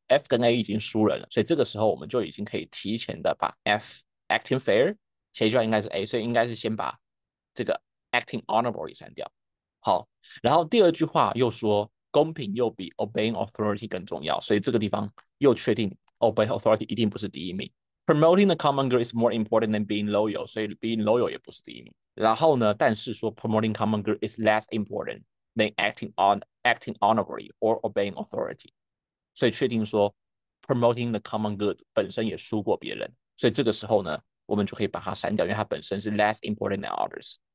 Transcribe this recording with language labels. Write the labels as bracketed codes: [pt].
[zh] F 跟 A 已经输人了，所以这个时候我们就已经可以提前的把 F acting fair 前一句话应该是 A， 所以应该是先把这个 acting honorably 删掉。好，然后第二句话又说公平又比 obeying authority 更重要，所以这个地方又确定 obey authority 一定不是第一名。 [en] Promoting the common good is more important than being loyal， [zh] 所以 being loyal 也不是第一名。然后呢，但是说 [en] promoting common good is less important than acting honorably or obeying authority， [zh] 所以确定说 promoting the common good 本身也输过别人，所以这个时候呢，我们就可以把它删掉，因为它本身是 [en] less important than others。